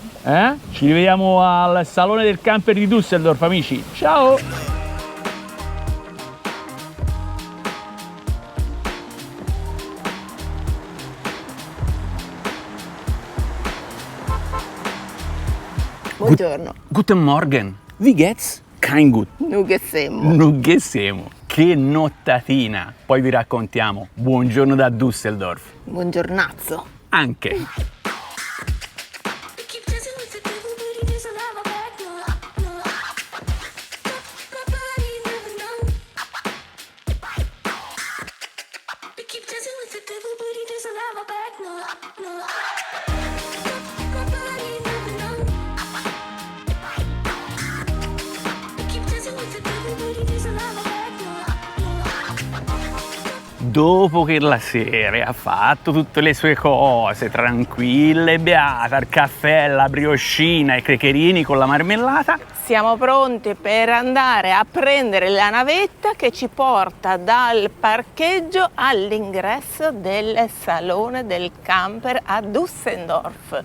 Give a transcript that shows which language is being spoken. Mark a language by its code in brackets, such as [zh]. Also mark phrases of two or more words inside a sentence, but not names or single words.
[it] Ci rivediamo al Salone del Camper di Düsseldorf, amici. Ciao! Buongiorno. [de] Guten Morgen. Wie geht's? Kein gut. Nugesemo. Nugesemo. [it] Che nottatina. Poi vi raccontiamo. Buongiorno da Düsseldorf. Buongiornazzo. Anche. [en] Keep dancing with the devil, but he doesn't have a back, no, no. My body never know. We keep dancing with the devil, but he doesn't have a back, no, no. My body never know. We keep dancing with the devil, but he doesn't have a back, no, no. [it] Dopo che la sera ha fatto tutte le sue cose, tranquilla e beata, il caffè, la brioscina e i crecherini con la marmellata, Siamo pronti per andare a prendere la navetta che ci porta dal parcheggio all'ingresso del Salone del Camper a Düsseldorf.